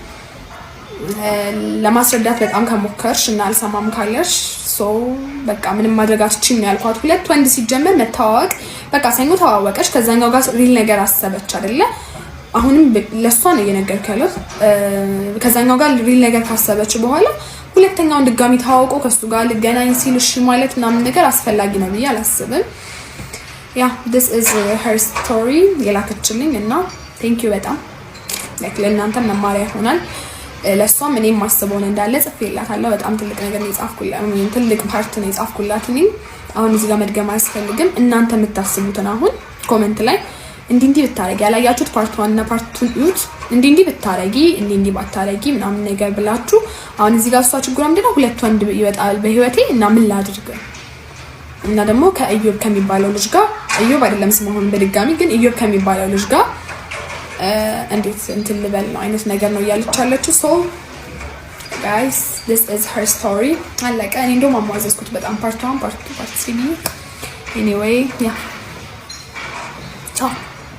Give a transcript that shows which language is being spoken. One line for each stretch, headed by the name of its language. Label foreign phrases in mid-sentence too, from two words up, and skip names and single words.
Amharic: ለማስረዳት በጣም ከሞከርሽ እና አልሰማም ካለሽ ሶ በቃ ምንም ማድረግ አትችይም ያልኳት። 2 ወንድ ሲጀመር መተዋወቅ በቃ ሰኞ ተዋወቀሽ ከዛኛው ጋር ሪል ነገር አሰበች አይደለ? አሁንም ለሷ ነው እየነገርኩ ያለሁት። ከዛኛው ጋር ሪል ነገር ካሰበች በኋላ ሁለተኛውን ድጋሚ ተዋውቆ ከሱ ጋር ልገናኝ ሲል እሺ ማለት ምናምን ነገር አስፈላጊ ነው ብዬ አላስብም። ያ
English: this is her story
Amharic: የላከችልኝ እና ቴንክ ዩ በጣም ላይክ ለእናንተ መማሪያ ይሆናል። ለሷም እኔም ማስበውን እንዳለ ጽፌላታለሁ። በጣም ትልቅ ነገር ነው የጻፍኩላት፣ ትልቅ ፓርት ነው የጻፍኩላት። እኔ አሁን እዚህ ጋር መድገም አያስፈልግም። እናንተ የምታስቡትን አሁን ኮሜንት ላይ እንዲህ ብታረጊ ያላያችሁት ፓርት 1 እና ፓርት 2 ዩት እንዲህ ብታረጊ እንዲህ ባታረጊ ምናምን ነገር ብላችሁ አሁን እዚህ ጋር እሷ ችግሯ ምንድነው ሁለት ወንድ ይወጣል በህይወቴ እና ምን ላድርግ እና ደግሞ ከኢዮብ ከሚባለው ልጅ ጋር ኢዮብ አይደለም ስሙን በድጋሚ ግን ኢዮብ ከሚባለው ልጅ ጋር እንዴት እንትን ልበል ነው አይነት ነገር ነው እያለች ያለችው።
English: so guys this is her story
Amharic: አለቀ። እኔ እንደውም አሟዘዝኩት በጣም ፓርት 1 ፓርት 2 ፓርት 3
English: anyway yeah ciao